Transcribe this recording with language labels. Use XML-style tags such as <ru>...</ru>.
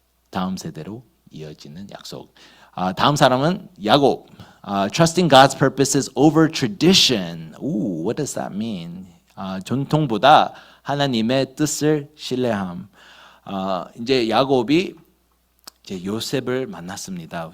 <ko>다음 세대로 이어지는 약속. 다음 사람은 야곱.</ko> <en>Trusting God's purposes over tradition. Ooh, what does that mean?</en> <ko>전통보다 하나님의 뜻을 신뢰함. 이제 야곱이 이제 요셉을 만났습니다.</ko>